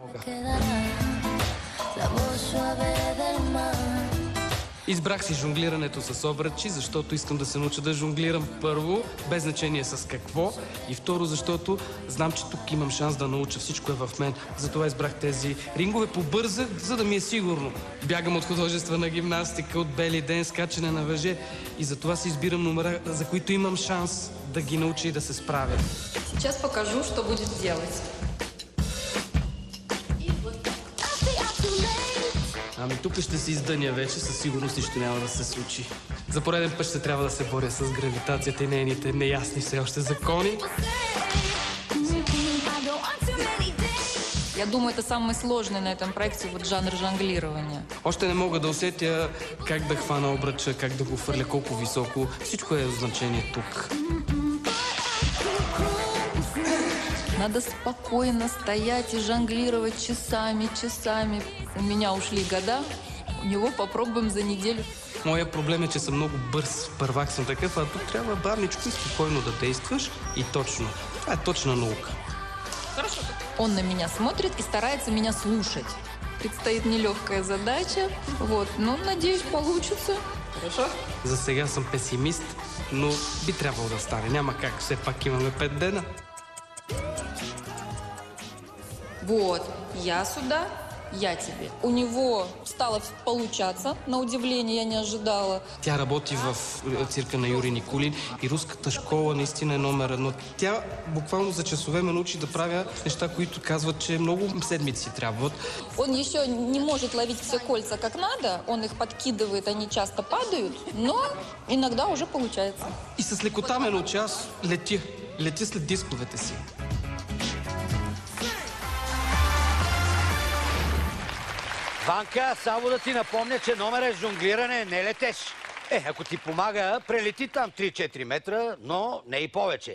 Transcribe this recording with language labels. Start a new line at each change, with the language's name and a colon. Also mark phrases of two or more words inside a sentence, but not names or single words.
Bulgarian: Избрах си жонглирането с обръчи, защото искам да се науча да жонглирам първо, без значение с какво, и второ, защото знам, че тук имам шанс да науча. Всичко е в мен. Затова избрах тези рингове. Побързах, за да ми е сигурно. Бягам от художествена гимнастика, от бели ден, скачане на въже, и затова си избирам номера, за които имам шанс да ги науча и да се справя.
Russian: Сейчас покажу, что будет делать.
Bulgarian: Ами тук ще се издъня вече, със сигурност нищо няма да се случи. За пореден път ще трябва да се боря с гравитацията и нейните неясни все още закони.
Russian: Я думаю, это самый сложный на этом проекте вот жанр жонглирования.
Bulgarian: Още не мога да усетя как да хвана обръча, как да го фърля, колко високо. Всичко е значение тук.
Russian: Надо спокойно стоять и жонглировать часами, часами. У меня ушли года, у него попробуем за неделю.
Bulgarian: Моя проблем е, че съм много бърз. Първак съм такъв, а тук трябва бавничко и спокойно да действаш. И точно. Това е точна наука.
Russian: Хорошо. Он на меня смотрит и старается меня слушать. Предстоит нелегкая задача. Вот, но надеюсь, получится. Хорошо?
Bulgarian: За сега съм песимист, но би трябвало да стане. Няма как, все пак имаме 5 дена.
Russian: Вот, я сюда, я тебе. У него стало получаться, на удивление я не ожидала.
Bulgarian: Тя работи в цирка на Юрий Никулин и руската школа наистина е номер 1. Тя буквално за часове ме научи да правя неща, които казват, че много седмици трябват.
Russian: Он еще не может ловить все кольца как надо, он их подкидывает, они часто падают, но иногда уже получается.
Bulgarian: И с лекота ме научи, аз летя след дисковете си. Ванка, само да ти напомня, че номерът жонглиране не летеш. Ако ти помага, прелети там 3-4 метра, но не и повече.